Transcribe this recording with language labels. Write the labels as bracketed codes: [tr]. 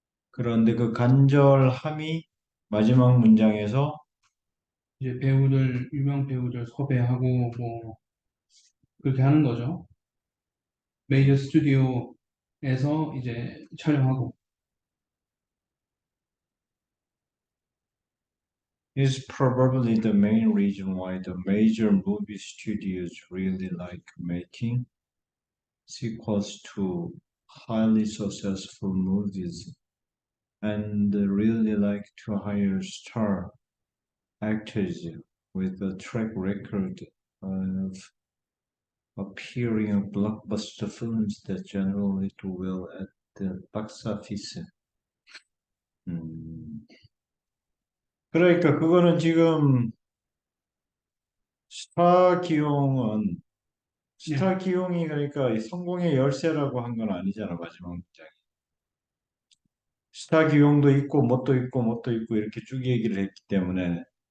[ko] 그런데 그 간절함이 마지막 문장에서 이제 유명 배우들 섭외하고 뭐 그렇게 하는 거죠. 메이저 스튜디오에서 이제 촬영하고. [en] is probably the main reason why the major movie studios really like making sequels to highly successful movies and really like to hire star actors with a track record of appearing in blockbuster films that generally do well at the box office. [ko] 음, 그러니까 그거는 지금 스타 기용은 네. 스타 기용이 그러니까 이 성공의 열쇠라고 한 건 아니잖아 마지막 문장에. 스타 기용도 있고 뭣도 있고 뭣도 있고 이렇게 쭉 얘기를 했기 때문에